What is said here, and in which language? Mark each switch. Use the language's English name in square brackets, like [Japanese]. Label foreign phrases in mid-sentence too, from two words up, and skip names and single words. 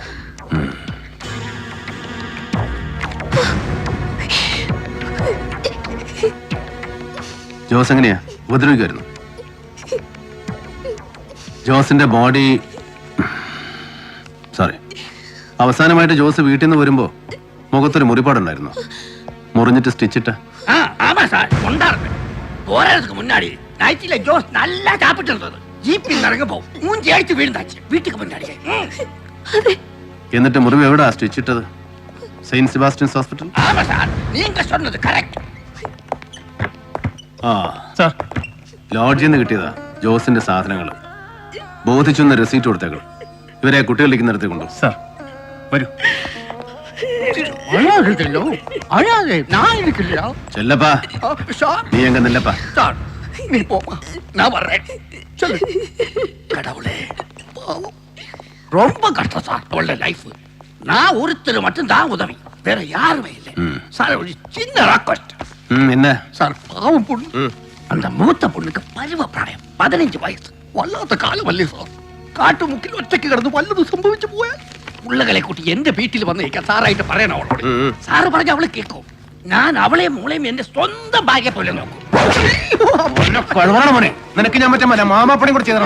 [Malayalam] ജോസ് എങ്ങനെയാ ഉപദ്രവിക്കുമായിരുന്നു? ജോസിന്റെ [English] body sorry, [Malayalam] അവസാനമായിട്ട് ജോസ് വീട്ടിൽ നിന്ന് വരുമ്പോ മുഖത്തൊരു മുറിപ്പാടുണ്ടായിരുന്നു. മുറിഞ്ഞിട്ട് സ്റ്റിച്ചിട്ട്. [Tamil] ஆமா சார், கொண்டாருங்க. போறதுக்கு முன்னாடி நைட்டில ஜோஸ் நல்லா சாப்பிட்டு இருந்தது. ஜீப்பில் இறங்க போ மூஞ்சி அடிச்சு வீழ்ந்தாச்சு வீட்டுக்கு முன்னாடி. [Malayalam] എന്നിട്ട് മുറിവ് എവിടാ സ്റ്റിച്ചിട്ടത്? സെയിന്റ് സെബാസ്റ്റ്യൻസ് ഹോസ്പിറ്റൽ. [Tamil] ஆமா சார், நீங்க சொன்னது கரெக்ட். ആ [Malayalam] സാർ, ലോഡ്ജിൽ നിന്ന് കിട്ടിയതാ ജോസിന്റെ സാധനങ്ങൾ. ബോധിച്ചൊന്ന് റെസീറ്റ് കൊടുത്തേക്കണം. ഇവരെ കുട്ടികളിരിക്കുന്നിടത്ത് കൊണ്ടു. സാർ വരൂ. [Tamil] அழாதே, நான் இருக்கில்ல. [Malayalam] ചെല്ലപ്പാ, [Tamil] சார், [Malayalam] നീ എങ്ക നില്ലപ്പാ. [Tamil] சார், நீ போமா, நான் வர்றேன். சொல்லு. கடவுளே, பாவம். ரொம்ப கஷ்டம் சார் அவளோட லைஃப். நான் ஒருத்தர் மட்டும் தான் உதவி, வேற யாருமே இல்லை. சார் ஒரு சின்ன ராக்கஸ்ட் என்ன சார், பாவம் பொண்ணு. அந்த மூத்த பொண்ணுக்கு பருவ பிராயம் 15 வயசு. [Malayalam] വല്ലാത്ത കാലമല്ലേ സാർ? കാട്ടുമുക്കിൽ ഒറ്റയ്ക്ക് കിടന്ന് വല്ലതും സംഭവിച്ചു പോയാൽ ഉള്ളകളെ കൂട്ടി എന്റെ വീട്ടിൽ വന്നിരിക്കാൻ സാറായിട്ട് പറയണം അവളോട്. സാറ് പറഞ്ഞ അവള് കേൾക്കും. ഞാൻ അവളെയും മോളെയും എന്റെ സ്വന്തം ഭാഗ്യ പോലെ നോക്കും. നിനക്ക് ഞാൻ മറ്റേ മാമാപ്പണി കൂടെ ചെയ്തോ?